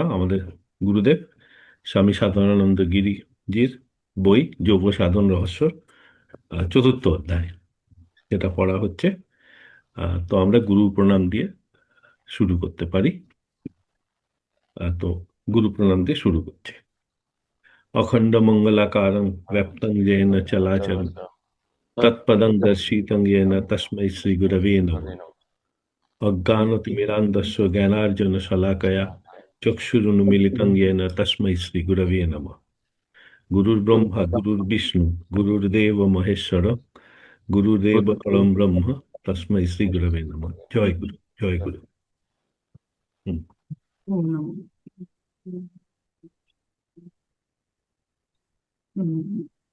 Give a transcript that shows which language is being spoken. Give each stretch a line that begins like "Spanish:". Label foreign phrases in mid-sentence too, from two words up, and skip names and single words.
Bangla: আমাদের গুরুদেব স্বামী সাধনানন্দ গিরিজির বই যোগ সাধন রহস্য, চতুর্থ অধ্যায়, যেটা পড়া হচ্ছে। তো আমরা গুরু প্রণাম দিয়ে শুরু করতে পারি। তো গুরু প্রণাম দিয়ে শুরু করছি।
Sanskrit: অখণ্ড মঙ্গলাকারং ব্যাপ্তং येन চলাচরম তৎপদং দর্শিতং येन তস্मै শ্রী গুরবে নমঃ। অজ্ঞানতিমিরান্ধস্য জ্ঞানার্জන শলাকয়া চক্ষুরুন্মীলিতং येन তস্मै শ্রী গুরবে নমঃ। গুরুর ব্রহ্মা গুরুর বিষ্ণু গুরুর্দেব মহেশ্বর গুরুদেব পরম ব্রহ্ম তস্मै শ্রী গুরবে নমঃ।
Bangla: জয় গুরু, জয় গুরু। হুম। ওম নমঃ। হুম।